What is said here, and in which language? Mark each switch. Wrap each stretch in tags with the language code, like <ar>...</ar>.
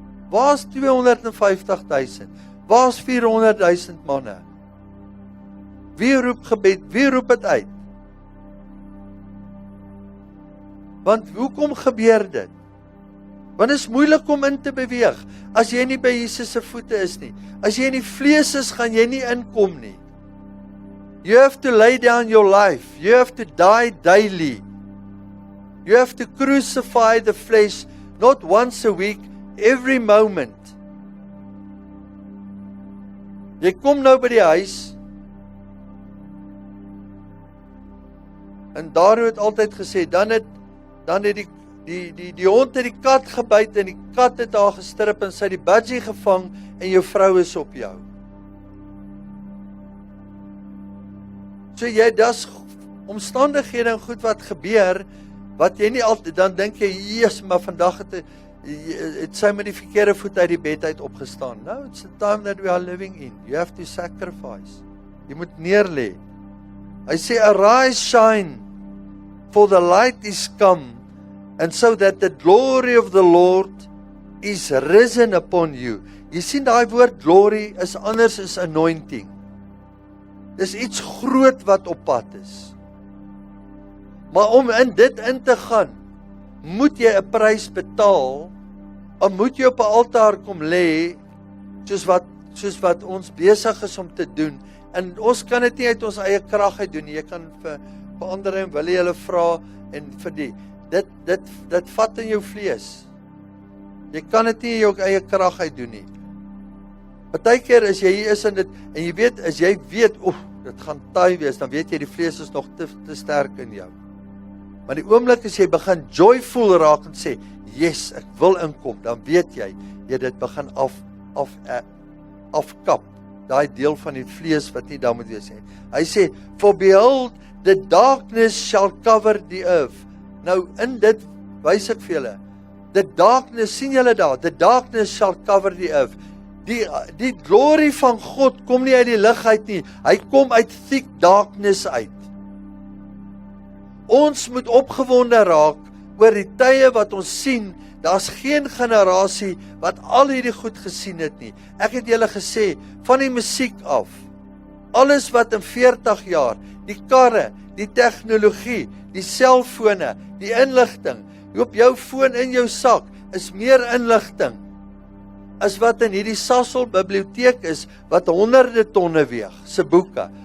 <af>Waar's 250,000? Waar's 400,000 manne? Wie roep gebed? Wie roep dit uit? Want hoekom gebeur dit? Want dit is moeilik om in te beweeg, as jy nie by Jesus se voete is nie. As jy in die vlees is, gaan jy nie inkom nie.</af> <en>You have to lay down your life. You have to die daily. You have to crucify the flesh, not once a week, every moment.</en> <af>Jy kom nou by die huis, en Dario het altyd gesê, dan het die hond het die kat gebyt, en die kat het haar gestrip, en sy het die budgie gevang, en jou vrou is op jou. So dis omstandighede en goed wat gebeur, wat jy nie altyd, dan dink jy, yes, maar vandag het sy met die verkeerde voet uit die bed uit opgestaan.</af> <en>No, it's the time that we are living in. You have to sacrifice.</en> <af>Jy moet neerlê. Hy sê,</af> <en>arise, shine, for the light is come, and so that the glory of the Lord is risen upon you.</en> <af>Jy sien, daai woord glory is anders as anointing. Dis iets groot wat op pad is. Maar om in dit in te gaan, moet jy 'n prys betaal, of moet jy op 'n altaar kom lê, soos wat ons besig is om te doen. En ons kan dit nie uit ons eie krag uit doen nie. Jy kan vir ander en wil jy hulle vra, en vir dit vat in jou vlees. Jy kan dit nie in jou eie krag uit doen nie. Partykeer as jy hier is en jy weet, as jy weet, dit gaan taai wees, dan weet jy die vlees is nog te sterk in jou. Maar die oomblik as jy begin joyful raak en sê, yes, ek wil inkom, dan weet jy dit begin afkap, daai deel van die vlees wat nie daar moet wees nie. Hy sê,</af> <en>for behold, the darkness shall cover the earth.</en> <af>Nou, in dit wys ek vir julle,</af> <en>the darkness, sien julle daar, the darkness shall cover the earth.</en> <af>Die glorie van God kom nie uit die lig uit nie, hy kom uit</af> <en>thick darkness</en> <af>uit. Ons moet opgewonde raak oor die tye wat ons sien. Daar's geen generasie wat al hierdie goed gesien het nie. Ek het julle gesê, van die musiek af, alles wat in 40 jaar, die karre, die tegnologie, die selfone, die inligting, op jou foon in jou sak, is meer inligting as wat in hierdie Sasol biblioteek is, wat honderde tonne weeg, se boeke.</af>